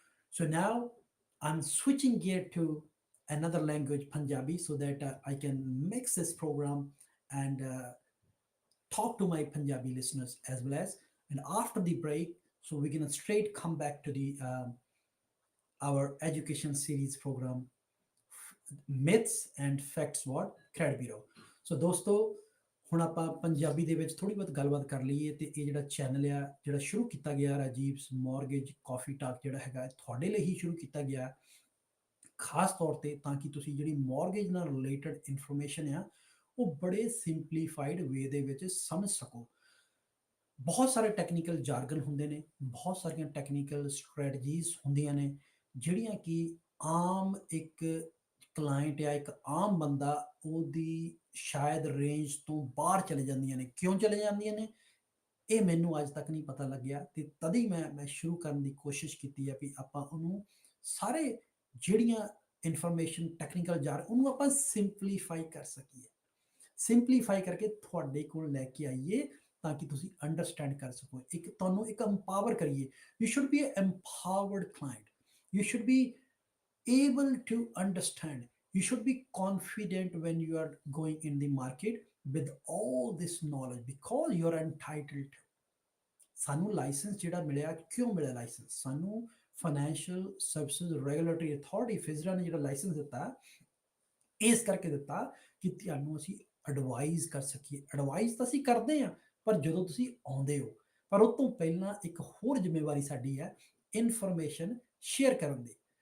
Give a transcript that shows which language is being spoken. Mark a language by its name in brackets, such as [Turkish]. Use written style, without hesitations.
[English] So now I'm switching gear to another language, Punjabi, so that I can mix this program and talk to my Punjabi listeners as well as. And after the break, so we're gonna straight come back to the our education series program, myths and facts what credit bureau. [Punjabi] ਸੋ ਦੋਸਤੋ, ਹੁਣ ਆਪਾਂ ਪੰਜਾਬੀ ਦੇ ਵਿੱਚ ਥੋੜੀ ਬਹੁਤ ਗੱਲਬਾਤ ਕਰ ਲਈਏ ਤੇ ਇਹ ਜਿਹੜਾ ਚੈਨਲ ਆ ਜਿਹੜਾ ਸ਼ੁਰੂ ਕੀਤਾ ਗਿਆ ਰਾਜੀਵ ਮੌਰਗੇਜ ਕਾਫੀ ਟਾਕ ਜਿਹੜਾ ਹੈਗਾ ਤੁਹਾਡੇ ਲਈ ਹੀ ਸ਼ੁਰੂ ਕੀਤਾ ਗਿਆ, ਖਾਸ ਤੌਰ ਤੇ ਤਾਂ ਕਿ ਤੁਸੀਂ ਜਿਹੜੀ ਮੌਰਗੇਜ ਨਾਲ ਰਿਲੇਟਡ ਇਨਫੋਰਮੇਸ਼ਨ ਆ ਉਹ ਬੜੇ ਸਿੰਪਲੀਫਾਈਡ ਵੇ ਦੇ ਵਿੱਚ ਸਮਝ ਸਕੋ। ਬਹੁਤ ਸਾਰੇ ਟੈਕਨੀਕਲ ਜਾਰਗਨ ਹੁੰਦੇ ਨੇ, ਬਹੁਤ ਸਾਰੀਆਂ ਟੈਕਨੀਕਲ ਸਟ੍ਰੈਟਜੀਜ਼ ਹੁੰਦੀਆਂ ਨੇ ਜਿਹੜੀਆਂ ਕਿ ਆਮ ਇੱਕ ਕਲਾਇੰਟ ਜਾਂ ਇੱਕ ਆਮ ਬੰਦਾ ਉਹਦੀ ਸ਼ਾਇਦ ਰੇਂਜ ਤੋਂ ਬਾਹਰ ਚਲੇ ਜਾਂਦੀਆਂ ਨੇ। ਕਿਉਂ ਚਲੇ ਜਾਂਦੀਆਂ ਨੇ ਇਹ ਮੈਨੂੰ ਅੱਜ ਤੱਕ ਨਹੀਂ ਪਤਾ ਲੱਗਿਆ, ਤੇ ਤਦ ਹੀ ਮੈਂ ਸ਼ੁਰੂ ਕਰਨ ਦੀ ਕੋਸ਼ਿਸ਼ ਕੀਤੀ ਹੈ ਵੀ ਆਪਾਂ ਉਹਨੂੰ ਸਾਰੇ ਜਿਹੜੀਆਂ ਇਨਫੋਰਮੇਸ਼ਨ ਟੈਕਨੀਕਲ ਜਾਰ ਉਹਨੂੰ ਆਪਾਂ ਸਿੰਪਲੀਫਾਈ ਕਰ ਸਕੀਏ, ਸਿੰਪਲੀਫਾਈ ਕਰਕੇ ਤੁਹਾਡੇ ਕੋਲ ਲੈ ਕੇ ਆਈਏ ਤਾਂ ਕਿ ਤੁਸੀਂ ਅੰਡਰਸਟੈਂਡ ਕਰ ਸਕੋ, ਇੱਕ ਤੁਹਾਨੂੰ ਇੱਕ empower ਕਰੀਏ। [English] You should be an empowered client. You should be able to understand. You should be confident when you are going in the market with all this knowledge because you are entitled to. [Punjabi] ਸਾਨੂੰ licence ਜਿਹੜਾ ਮਿਲਿਆ, ਕਿਉਂ ਮਿਲਿਆ licence ਸਾਨੂੰ? Financial services regulatory authority ਫਿਜ਼ਰਾ ਨੇ ਜਿਹੜਾ licence ਦਿੱਤਾ, ਇਸ ਕਰਕੇ ਦਿੱਤਾ ਕਿ ਤੁਹਾਨੂੰ ਅਸੀਂ ਐਡਵਾਈਜ਼ ਕਰ ਸਕੀਏ। ਐਡਵਾਈਜ਼ ਤਾਂ ਅਸੀਂ ਕਰਦੇ ਹਾਂ, ਪਰ ਜਦੋਂ ਤੁਸੀਂ ਆਉਂਦੇ ਹੋ, ਪਰ ਉਹ ਤੋਂ ਪਹਿਲਾਂ ਇੱਕ ਹੋਰ ਜ਼ਿੰਮੇਵਾਰੀ ਸਾਡੀ ਹੈ ਇਨਫੋਰਮੇਸ਼ਨ ਸ਼ੇਅਰ ਕਰਨ ਦੀ।